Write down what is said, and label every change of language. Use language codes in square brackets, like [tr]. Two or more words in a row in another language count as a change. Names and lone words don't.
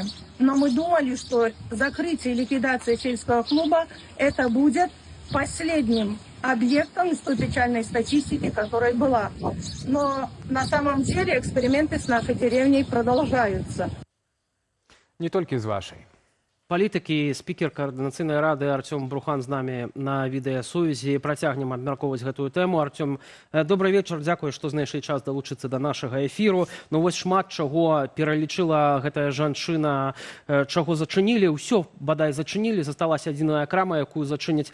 [ru] Но мы думали, что закрытие и ликвидация сельского клуба это будет последним объектом из той печальной статистики, которая была. Но на самом деле эксперименты с нашей деревней продолжаются. Не только з вашей. [be] Палітыкі, спікер Каардынацыйнай рады Артём Брухан з намі на відэасувязі. Працягнем абмяркоўваць гэтую тэму. Артём, добрый вечар, дзякуй, што знайшлі час далучыцца да нашага эфіру. Ну вось шмат чаго пералічыла гэтая жанчына, чаго зачынілі, ўсё бадай зачынілі, засталася адзіная крама, якую зачыняць.